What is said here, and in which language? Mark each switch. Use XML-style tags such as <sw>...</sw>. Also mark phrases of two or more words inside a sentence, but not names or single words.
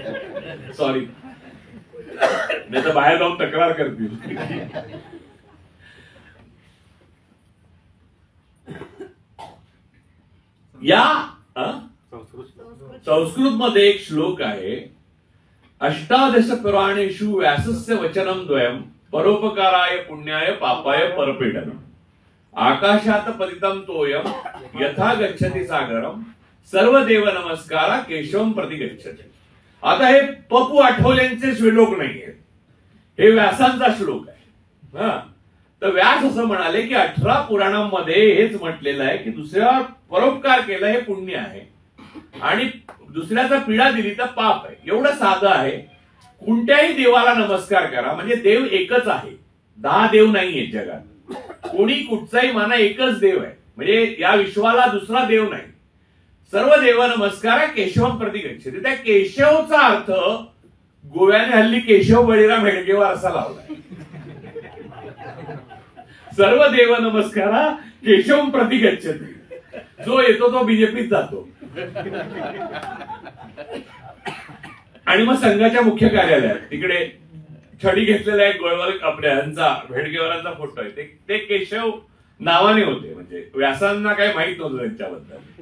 <mr>सॉरी, नाही तर बाहेर जाऊन तक्रार करतील. या संस्कृत मध्ये एक श्लोक आहे,</mr> <sa>अष्टादश पुराणेषु व्यासस्य वचनम द्वयम परोपकाराय पुण्याय पापाय परपीडनम आकाशात पतितम तोयम यथा गच्छति सागरम सर्व देव नमस्कारा केशवम प्रति गच्छति.</sa> <mr>आता हे पपू आठवल्यांचे श्लोक नाहीये, हे व्यासांचा श्लोक आहे. तर व्यास असं म्हणाले की 18 पुराणांमध्ये हेच म्हटलेलं आहे की दुसऱ्यावर परोपकार केला हे पुण्य आहे आणि दुसऱ्याचा पीडा दिली तर पाप आहे. एवढं साधं आहे. कोणत्याही देवाला नमस्कार करा, म्हणजे देव एकच आहे, 10 देव नाहीये जगात. कोणी कुठचाही माना एकच देव आहे, म्हणजे या विश्वाला दुसरा देव नाही.</mr> <sa>सर्व देव नमस्कार केशवम प्रति गच्छति.</sa> <mr>त्या केशवचा अर्थ गोव्याने हल्ली केशव बळीराम हेडगेवार असा लावलाय.</mr> <sa>सर्व देव नमस्कारा केशवम प्रति गच्छति.</sa> <mr>जो येतो तो बीजेपीत जातो. आणि मग संघाच्या मुख्य कार्यालयात तिकडे छडी घेतलेला एक गोळवल आपल्याचा हेडगेवारांचा फोटो आहे. ते केशव नावाने होते, म्हणजे व्यासांना काही माहित नव्हतं त्यांच्याबद्दल.</mr>